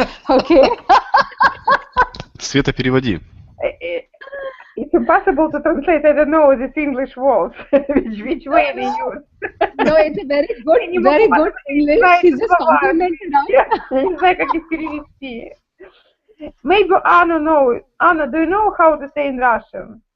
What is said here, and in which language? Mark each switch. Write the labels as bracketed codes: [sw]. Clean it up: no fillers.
[en] Okay. [ru] Света, переводи. [en] It's impossible to translate. I don't know these English words, which way they use. No, it's a very good English. He's just complimented us. [ru] Я не знаю, как их перевести. [en] Maybe Anna knows. Anna, do you know how to say in Russian?